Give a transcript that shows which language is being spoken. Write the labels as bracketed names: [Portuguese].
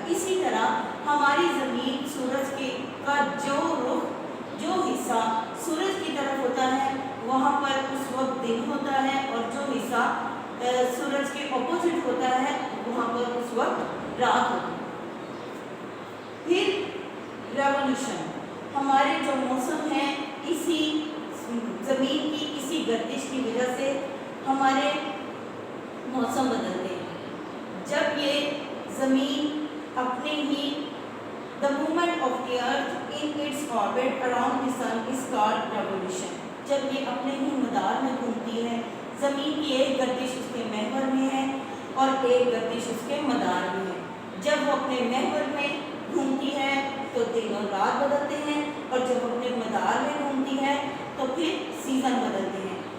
[Urdu] اسی طرح ہماری زمین سورج کے کا جو حصہ سورج کی طرف ہوتا ہے وہاں پر اس وقت دن ہوتا ہے اور جو حصہ سورج کے اپوزٹ ہوتا ہے وہاں پر اس وقت رات ہوتی ہے. پھر ریولیوشن. ہمارے جو موسم ہیں اسی زمین کی اسی گردش کی وجہ سے ہمارے موسم بدلتے ہیں. جب یہ زمین اپنے ہی [English] the movement of the earth in its orbit around the sun is called revolution. [Urdu] جب یہ اپنے ہی مدار میں گھومتی ہے زمین کی ایک گردش اس کے محور میں ہے اور ایک گردش اس کے مدار میں ہے. جب وہ اپنے محور میں گھومتی ہے تو دن اور رات بدلتے ہیں اور جب اپنے مدار میں گھومتی ہے تو پھر سیزن بدلتے ہیں.